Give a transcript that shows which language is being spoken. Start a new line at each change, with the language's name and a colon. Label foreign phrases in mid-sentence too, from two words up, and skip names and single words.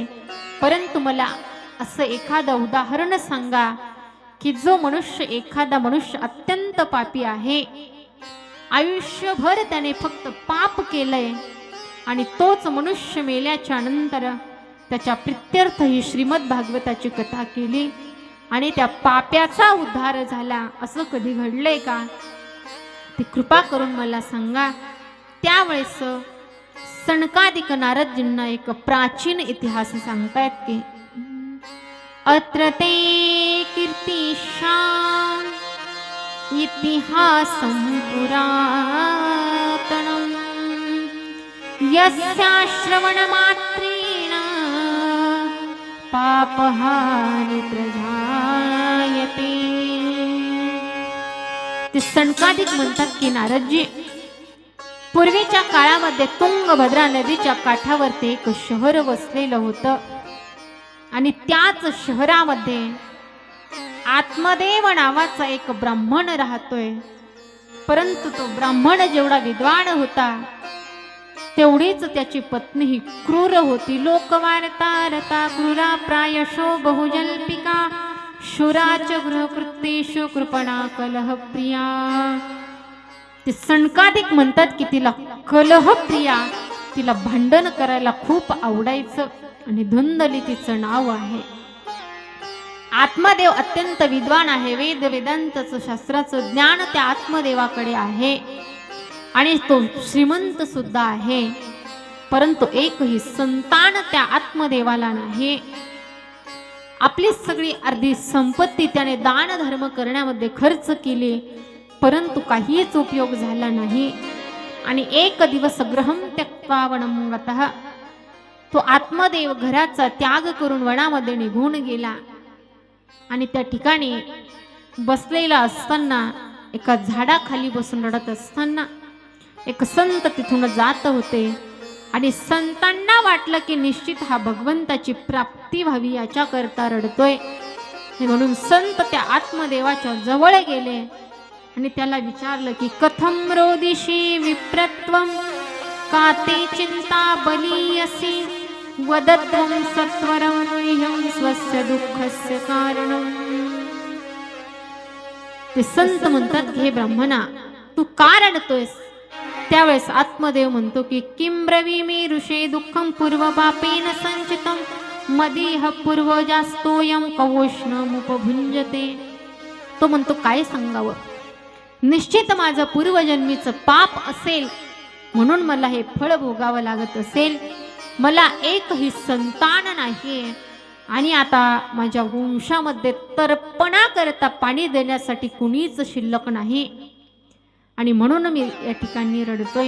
Marathi: परंतु मला असं एखादं उदाहरण सांगा की जो मनुष्य एखादा मनुष्य अत्यंत पापी आहे, आयुष्यभर त्याने फक्त पाप केलंय आणि तोच मनुष्य मेल्याच्या नंतर त्याच्या प्रित्यर्थ ही श्रीमद भागवताची कथा केली आणि त्या पाप्याचा उद्धार झाला, असं कधी घडलंय का? ती कृपा करून मला सांगा. त्यावेळेस सनकादिक नारदजींना एक प्राचीन इतिहास सांगतायत की
Sanskrit: अत्र ते कीर्तिशां इतिहासं पुरातनं यस्या श्रवणमात्रेण पापहानि प्रजायते.
Marathi: ते सनकादिक म्हणतात की नारदजी, पूर्वीच्या काळामध्ये तुंगभद्रा नदीच्या काठावरती एक शहर वसलेलं होतं आणि त्याच शहरामध्ये आत्मदेव नावाचा एक ब्राह्मण राहतोय. परंतु तो ब्राह्मण जेवढा विद्वान होता तेवढीच त्याची पत्नी ही क्रूर होती.
Sanskrit: लोकवार्ता रता क्रूरा प्रायशो बहुजल्पिका शूराच गृहकृत्येषु कृपणा कलह प्रिया.
Marathi: ते सनकादिक म्हणतात की तिला कलह प्रिया, तिला भांडण करायला खूप आवडायचं आणि धुंदली तिचं नाव आहे. आत्मदेव अत्यंत विद्वान आहे. वेद वेदांतचं शास्त्राचं ज्ञान त्या आत्मदेवाकडे आहे आणि तो श्रीमंत सुद्धा आहे. परंतु एकही संतान त्या आत्मदेवाला नाही. आपली सगळी अर्धी संपत्ती त्याने दान धर्म करण्यामध्ये खर्च केली, परंतु काहीच उपयोग झाला नाही. आणि एक दिवस
Sanskrit: गृहं त्यक्त्वा वनं गतः,
Marathi: तो आत्मदेव घराचा त्याग करून वनामध्ये निघून गेला. आणि त्या ठिकाणी बसलेला असताना एका झाडाखाली बसून रडत असताना एक संत तिथून जात होते आणि संतांना वाटलं की निश्चित हा भगवंताची प्राप्ती व्हावी याच्याकरता रडतोय. म्हणून संत त्या आत्मदेवाच्या जवळ गेले आणि त्याला विचारलं की
Sanskrit: कथम रोदिशी विप्रत्वम काते चिंता बलीयसी वदत्वं सत्वरं मह्यं स्वस्य दुःखस्य कारणं.
Marathi: ते संत म्हणतात की हे ब्राह्मणा, तू का रडतोयस? त्यावेळेस आत्मदेव म्हणतो की
Sanskrit: किं ब्रवीमि ऋषे दुःखं पूर्वपापेन संचितं मदीह पूर्वजास्तोयं कवोष्णमुपभुञ्जते.
Marathi: तो म्हणतो काय सांगावं, निश्चित माझं पूर्वजन्मीचं पाप असेल म्हणून मला हे फळ भोगावं लागत असेल. मला एकही संतान नाही आणि आता माझ्या वंशामध्ये तर्पणा करता पाणी देण्यासाठी कुणीच शिल्लक नाही आणि म्हणून मी या ठिकाणी रडतोय.